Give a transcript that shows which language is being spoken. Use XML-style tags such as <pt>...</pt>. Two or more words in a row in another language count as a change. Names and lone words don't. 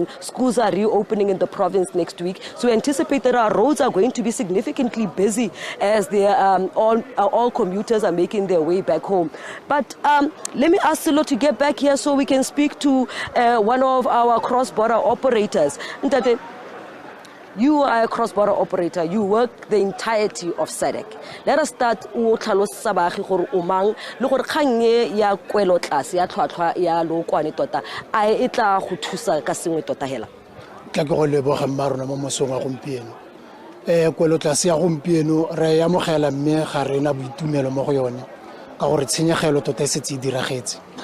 <en>Schools are reopening in the province next week, so we anticipate that our roads are going to be significantly busy as all commuters are making their way back home. But let me ask Sello to get back here so we can speak to one of our cross-border operators. Ntate, you are a cross-border operator. You work the entirety of SADC. Let us start with</en> <tn>tlhalosa gore o mang le gore kgang e ya kwelo tlase ya tlhwatlhwa ya lookwane tota a e tla go thusa ka sengwe tota hela. Tla ke go leboga mmarona mo mosong wa gompieno. Kwelo tlase ya gompieno re ya mogela mme ga rena boitumelo mo go yone ka gore tshenyegelo tota e setse e diragetse.</tn>